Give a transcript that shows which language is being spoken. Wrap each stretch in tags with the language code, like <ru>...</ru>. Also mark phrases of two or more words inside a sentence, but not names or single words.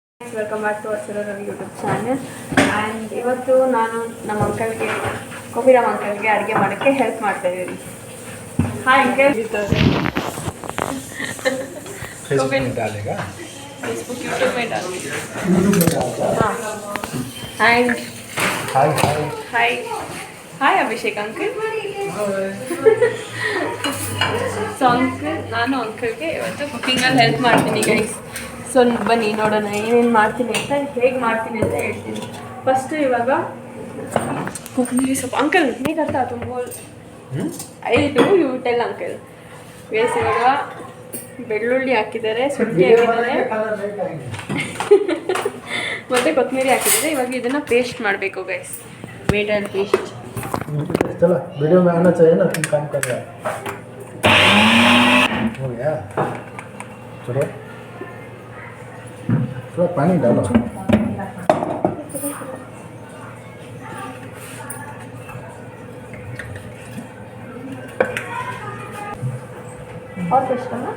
<en>welcome back to our</en> <kn>ರವಿ ಯೂಟ್ಯೂಬ್ ಚಾನೆಲ್. ಆ್ಯಂಡ್ ಇವತ್ತು ನಾನು ನಮ್ಮ ಅಂಕಲ್ಗೆ ಕೋಬಿರಾಮ್ ಅಂಕಲ್ಗೆ ಅಡುಗೆ ಮಾಡೋಕ್ಕೆ ಹೆಲ್ಪ್ ಮಾಡ್ತಾ ಇದ್ದೀನಿ. ಹಾಯ್ ಅಂಕಲ್.</kn> <hi>फेसबुक यूट्यूब में डालेगा. हाँ.</hi> <en>and hi hi hi hi Abhishek uncle.</en> <kn>ಸೊ ಅಂಕಲ್ ನಾನು ಅಂಕಲ್ಗೆ ಇವತ್ತು ಕುಕ್ಕಿಂಗಲ್ಲಿ ಹೆಲ್ಪ್ ಮಾಡ್ತೀನಿ ಗೈಸ್. ಸೊ ಬನ್ನಿ ನೋಡೋಣ ಏನೇನು ಮಾಡ್ತೀನಿ ಅಂತ, ಹೇಗೆ ಮಾಡ್ತೀನಿ ಅಂತ ಹೇಳ್ತೀನಿ. ಫಸ್ಟು ಇವಾಗ ಕೊತ್ತಂಬರಿ ಸೊಪ್ಪು ಅಂಕಲ್ ನೀ ಕರ್ತಾ ತುಂಬ ಐದು</kn> <en>you tell uncle.</en> <kn>ಗೈಸ್ ಇವಾಗ ಬೆಳ್ಳುಳ್ಳಿ ಹಾಕಿದ್ದಾರೆ, ಶುಂಠಿ ಹಾಕಿದ್ದಾರೆ ಮತ್ತು ಕೊತ್ತಂಬರಿ ಹಾಕಿದ್ದಾರೆ. ಇವಾಗ ಇದನ್ನು ಪೇಸ್ಟ್ ಮಾಡಬೇಕು ಗೈಸ್.</kn> <en>wait and paste.</en> <hi>चलो वीडियो में आना चाहिए ना, तुम काम कर रहे हो गया. चलो थोड़ा पानी डालो. और पेस्ट करना.</hi>